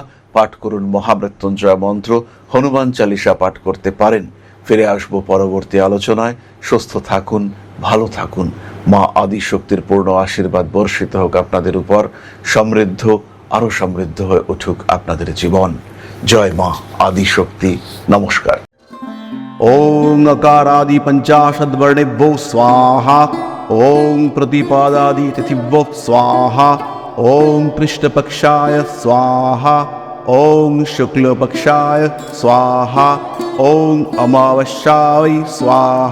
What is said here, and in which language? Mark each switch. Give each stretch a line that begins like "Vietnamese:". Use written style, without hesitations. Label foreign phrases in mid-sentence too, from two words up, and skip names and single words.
Bangla: পাঠ করুন মহামৃত্যুঞ্জয় মন্ত্র, হনুমান চালিসা পাঠ করতে পারেন। ফিরে আসবো পরবর্তী আলোচনায়। সুস্থ থাকুন, ভালো থাকুন। মা আদিশক্তির পূর্ণ আশীর্বাদ বর্ষিত হোক আপনাদের উপর। সমৃদ্ধ, আরো সমৃদ্ধ হয়ে উঠুক আপনাদের জীবন। জয় মা আদিশক্তি। নমস্কার।
Sanskrit: ओम नकारादि पंचाशद वर्णेभ्यो स्वाहा। ओम प्रतिपादादि तिथिभ्यो स्वाहा। ओम कृष्णपक्षाय स्वाहा। ओम शुक्लपक्षाय स्वाहा। ओम अमावस्याय स्वाहा।